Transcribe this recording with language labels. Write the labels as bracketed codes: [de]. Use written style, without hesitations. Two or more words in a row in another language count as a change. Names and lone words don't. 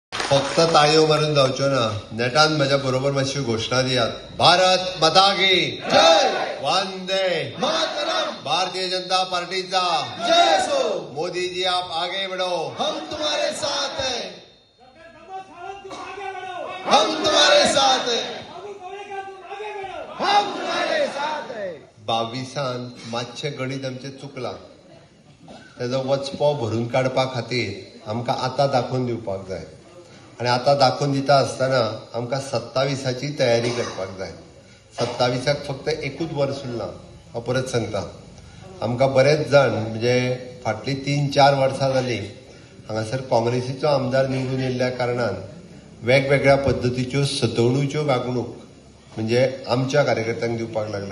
[kok] फक्त ताळयो मारून जावच्यो ना, नेटान माझ्या बरोबर मातशी घोषणा दियात. [hi] भारत माता की जय, [sa] वंदे मातरम, [kok] भारतीय जनता पार्टीचा जय सो, [hi] मोदी जी आप आगे बढ़ो, हम तुम्हारे साथ हैं, हम तुम्हारे साथ हैं, हम तुम्हारे साथ हैं. [kok] 22 मातशे गणित आमचे चुकला. त्याचो वचपो भरून काडपा खातीर आमकां आतां दाखोवन दिवपाक जाय आनी आतां दाखोवन दिता आसतना आमकां 27ची तयारी करपाक जाय. 27क फक्त एकूच वर्स उरलां. हांव परत सांगता, आमकां बरेच जाण म्हणजे फाटलीं 3-4 वर्सां जालीं हांगासर काँग्रेसीचो आमदार निवडून येयल्ल्या कारणान वेगवेगळ्या पद्दतीच्यो सतवणुच्यो वागणूक म्हणजे आमच्या कार्यकर्त्यांक दिवपाक लागला.